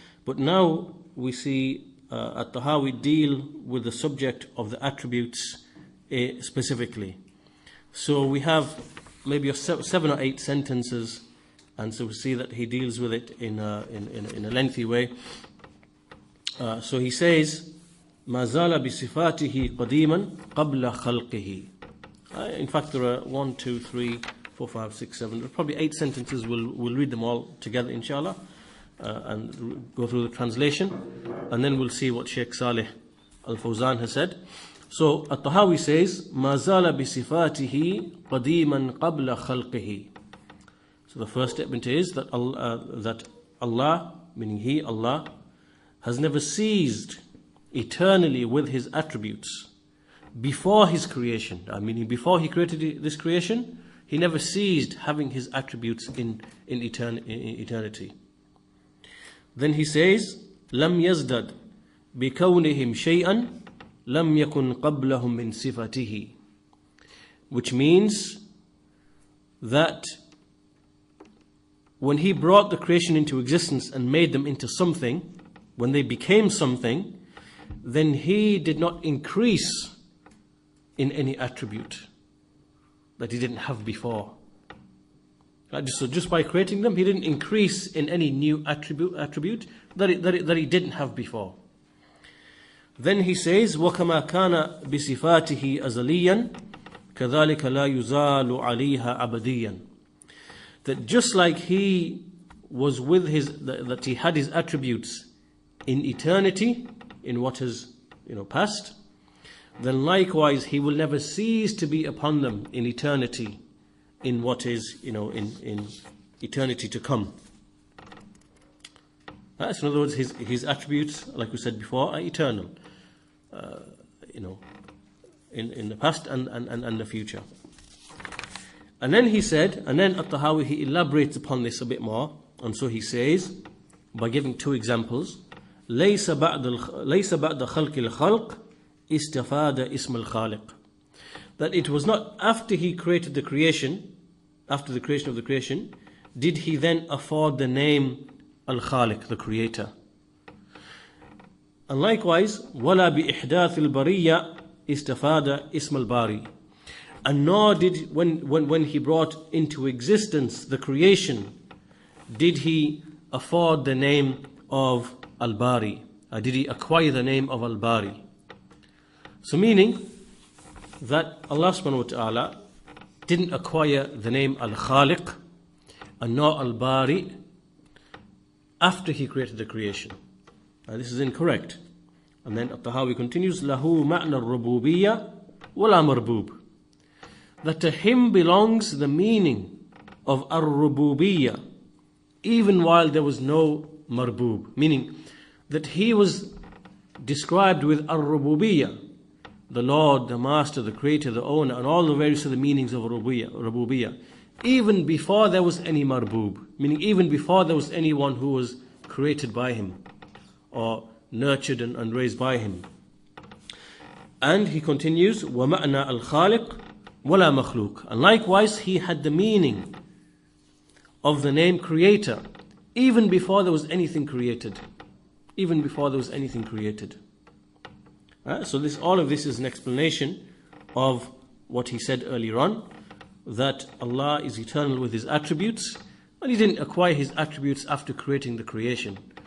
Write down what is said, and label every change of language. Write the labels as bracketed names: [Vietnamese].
[English] But now we see Tahaawiyyah deal with the subject of the attributes specifically. So we have maybe 7 or 8 sentences, and so we see that he deals with it in a lengthy way. So he says, [Arabic] مَا زَالَ بِصِفَاتِهِ قَدِيمًا قَبْلَ خَلْقِهِ. [English] In fact, there are 1, 2, 3, 4, 5, 6, 7. There are probably 8 sentences. We'll read them all together, inshallah, and go through the translation, and then we'll see what Sheikh Saleh Al-Fawzan has said. So, Tahaawiyyah says, [Arabic] مَا زَالَ بِصِفَاتِهِ قَدِيمًا قَبْلَ خَلْقِهِ. [English] So the first statement is that Allah, meaning He, Allah, has never ceased eternally with His attributes before His creation. Meaning before He created this creation, He never ceased having His attributes in eternity. Then he says, [Arabic] لَمْ يَزْدَدْ بِكَوْنِهِمْ شَيْئًا لَمْ يَكُنْ قَبْلَهُمْ مِنْ صِفَتِهِ. [English] Which means that when He brought the creation into existence and made them into something, when they became something, then He did not increase in any attribute that He didn't have before. So just by creating them, He didn't increase in any new attribute that He didn't have before. Then he says, [Arabic] وَكَمَا كَانَ بِصِفَاتِهِ أَزَلِيًّا كَذَلِكَ لَا يُزَالُ عَلَيْهَا أَبَدِيًّا. [English] That just like He was with that He had His attributes in eternity, in what is past, then likewise He will never cease to be upon them in eternity, in what is in eternity to come. So in other words, His attributes, like we said before, are eternal, in the past and the future. And then he said, and then Tahaawiyyah he elaborates upon this a bit more, and so he says, by giving 2 examples, [Arabic] لَيْسَ بَعْدَ خَلْقِ الْخَلْقِ استفاد اسم الخالق. [English] That it was not after He created the creation, after the creation of the creation, did He then afford the name Al-Khaliq, the Creator. And likewise, [Arabic] وَلَا بِإِحْدَاثِ الْبَرِيَّةِ استفاد اسم الباري. [English] And nor did, when He brought into existence the creation, did He afford the name of Al-Bari, or did He acquire the name of Al-Bari. So meaning that Allah subhanahu wa ta'ala didn't acquire the name Al-Khaliq and nor Al-Bari, after he created the creation. This is incorrect. And then At-Tahaawi continues, [Arabic] Lahu ma'na al-rububiyya wala marbub. [English] That to him belongs the meaning of ar-rububiyya, even while there was no marbub. Meaning that he was described with ar-rububiyya, the Lord, the Master, the Creator, the Owner, and all the various other meanings of rububiyya, even before there was any marbub. Meaning even before there was anyone who was created by him, or nurtured and raised by him. And he continues, [Arabic] وَمَعْنَا الْخَالِقِ وَلَا مَخْلُوقِ. [English] And likewise, he had the meaning of the name Creator, even before there was anything created. Even before there was anything created. So all of this is an explanation of what he said earlier on, that Allah is eternal with His attributes, and He didn't acquire His attributes after creating the creation.